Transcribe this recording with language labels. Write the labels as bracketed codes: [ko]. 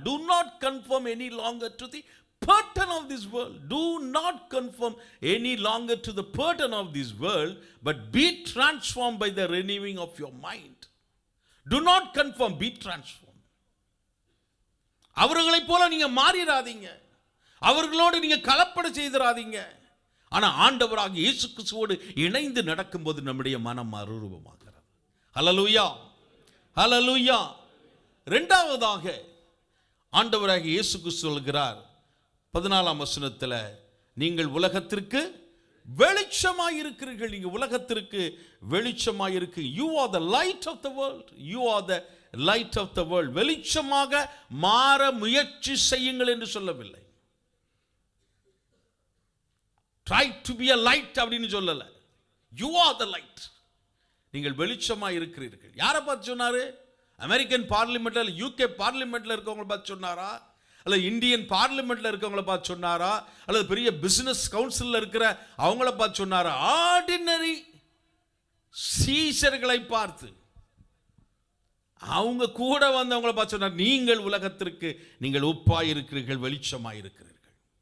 [en] Do not conform any longer to the pattern of this world. Do not conform any longer to the pattern of this world, but be transformed by the renewing of your mind. Do not conform, be transformed. [ta] அவர்களைப் போல நீங்க மாறிடாதீங்க, அவர்களோடு நீங்க கலப்படம் செய்திராதீங்க. ஆனா ஆண்டவராக இயேசு கிறிஸ்துவோடு இணைந்து நடக்கும்போது நம்முடைய மனம் மறுரூபமாகிறது. ஹல்லேலூயா, ஹல்லேலூயா. இரண்டாவதாக ஆண்டவராக இயேசு கிறிஸ்து சொல்கிறார் 14ஆம் வசனத்தில், நீங்கள் உலகத்திற்கு வெளிச்சமாய் இருக்கிறீர்கள். நீங்க உலகத்திற்கு வெளிச்சமாய் இருக்கு. [en] You are the light of the world. You are the light of the world. [ta] வெளிச்சமாக மாற முயற்சி செய்யுங்கள் என்று சொல்லவில்லை. [en] Try to be a light [ta] அப்படின்னு சொல்லல. [en] You are the light. [ta] நீங்கள் வெளிச்சமாய் இருக்கிறீர்கள். யாரை பார்த்து சொன்னாரு? அமெரிக்கன் பார்லிமெண்ட்ல, யூகே பார்லிமெண்ட்ல இருக்கவங்களை பார்த்து சொன்னாரா? அல்லது இந்தியன் பார்லிமெண்ட்ல இருக்கவங்களை பார்த்து சொன்னாரா? அல்லது பெரிய பிசினஸ் கவுன்சில்ல இருக்கிற அவங்கள பார்த்து சொன்னாரா? ஆர்டினரி சீஷர்களை பார்த்து, அவங்க கூட வந்தவங்களை பார்த்து சொன்னார், நீங்கள் உலகத்திற்கு நீங்கள் உப்பாய் இருக்கிறீர்கள், வெளிச்சமாய் இருக்கிறீர்கள்.